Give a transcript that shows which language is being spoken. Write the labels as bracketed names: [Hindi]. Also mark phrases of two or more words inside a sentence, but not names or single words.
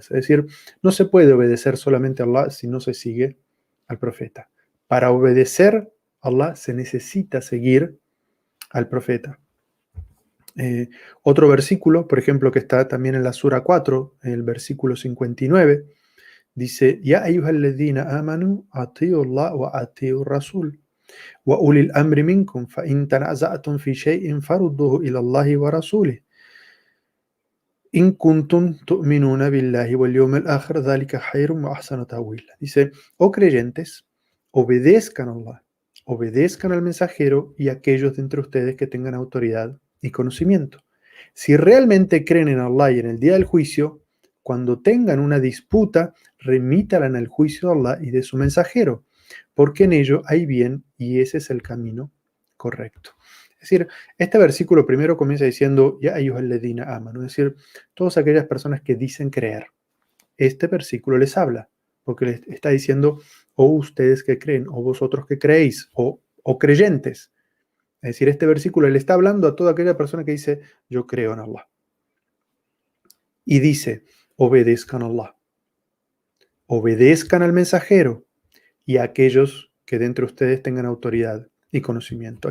[Spanish] Es decir, no se puede obedecer solamente a Allah si no se sigue al profeta. Para obedecer a Allah se necesita seguir al profeta. Otro versículo, por ejemplo, que está también en la Sura 4, en el versículo 59, dice: [Arabic] يا أيها الذين آمنوا أطيعوا الله وأطيعوا الرسول وأولي الأمر منكم فإن تنازعتم في شيء فردوه إلى الله ورسوله إن كنتم تؤمنون بالله واليوم الآخر ذلك خير وأحسن تأويلا. [Spanish] Dice: oh creyentes, obedezcan a Allah, obedezcan al mensajero y a aquellos de entre ustedes que tengan autoridad y conocimiento. Si realmente creen en Allah y en el día del juicio, cuando tengan una disputa, remítalan al juicio de Allah y de su mensajero, porque en ello hay bien y ese es el camino correcto. Es decir, este versículo primero comienza diciendo: [Arabic] يا أيها الذين آمنوا, [Spanish] es decir, todas aquellas personas que dicen creer. Este versículo les habla, porque les está diciendo: oh ustedes que creen, o vosotros que creéis, o creyentes. Es decir, este versículo le está hablando a toda aquella persona que dice: yo creo en Allah. Y dice: obedezcan a Allah, obedezcan al mensajero y a aquellos que de entre ustedes tengan autoridad y conocimiento.